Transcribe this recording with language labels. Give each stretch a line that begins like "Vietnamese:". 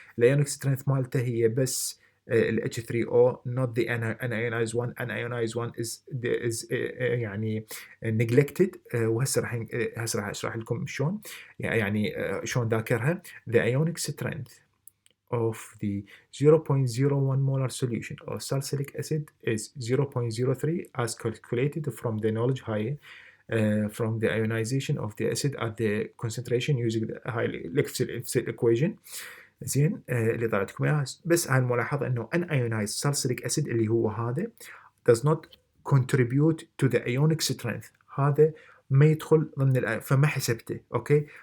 Arabic: الايونيك سترينث مالته هي بس ال H3O
English: not the ionized one. Unionized one is يعني neglected.
Arabic: وهسه راح اشرح لكم شلون يعني شلون ذاكرها.
English: The ionic strength of the 0.01 molar solution of salicylic acid is 0.03 as calculated from the knowledge high from the ionization of the acid at the concentration using the high Lec10 equation.
Arabic: زين اللي طلعت لكم اياها. بس هاي الملاحظه انه
English: unionized salicylic acid
Arabic: اللي هو هذا
English: does not contribute to the ionic strength.
Arabic: هذا ما يدخل ضمن فما حسبته اوكي.